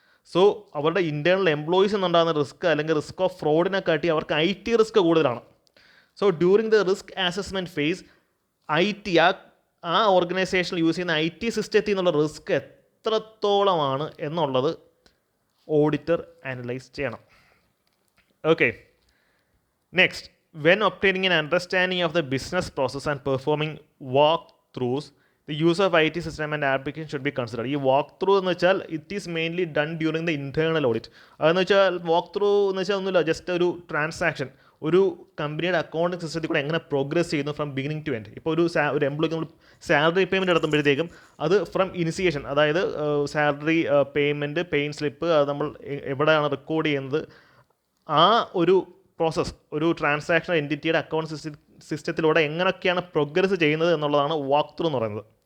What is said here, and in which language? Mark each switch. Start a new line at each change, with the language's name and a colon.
Malayalam: So അവരുടെ internal employees എന്നുണ്ടാകുന്ന risk അല്ലെങ്കിൽ risk of ഫ്രോഡിനെ കാട്ടി അവർക്ക് IT റിസ്ക് കൂടുതലാണ്. So during the risk assessment face IT ആ ഓർഗനൈസേഷനിൽ യൂസ് ചെയ്യുന്ന IT സിസ്റ്റത്തിൽ നിന്നുള്ള റിസ്ക് എത്രത്തോളമാണ് എന്നുള്ളത് ഓഡിറ്റർ അനലൈസ് ചെയ്യണം. Okay.
English: Next, when obtaining an understanding of the business process and performing walkthroughs, the use of IT system and application should be considered.
Malayalam: ഈ walk through എന്ന് വെച്ചാൽ
English: It is mainly done during the internal audit.
Malayalam: അതെന്ന് വെച്ചാൽ walk through എന്ന് വെച്ചാൽ ഒന്നുമില്ല, just ഒരു transaction, ഒരു കമ്പനിയുടെ അക്കൗണ്ടിങ് സിസ്റ്റത്തിൽ കൂടെ എങ്ങനെ പ്രോഗ്രസ് ചെയ്യുന്നു ഫ്രം ബിഗിനിങ് ടു എൻഡ്. ഇപ്പോൾ ഒരു എംപ്ലോയിക്ക് നമ്മൾ സാലറി പേയ്മെൻറ്റ് നടത്തുമ്പോഴത്തേക്കും അത് ഫ്രം ഇനിസിയേഷൻ, അതായത് സാലറി പേയ്മെൻറ്റ്, പെയിൻ സ്ലിപ്പ്, അത് നമ്മൾ എവിടെയാണ് റെക്കോർഡ് ചെയ്യുന്നത്, ആ ഒരു പ്രോസസ്സ്, ഒരു ട്രാൻസാക്ഷൻ എൻറ്റിറ്റിയുടെ അക്കൗണ്ട് സിസ്റ്റത്തിലൂടെ എങ്ങനെയൊക്കെയാണ് പ്രോഗ്രസ് ചെയ്യുന്നത് എന്നുള്ളതാണ് വാക്ക് ത്രൂ എന്ന് പറയുന്നത്.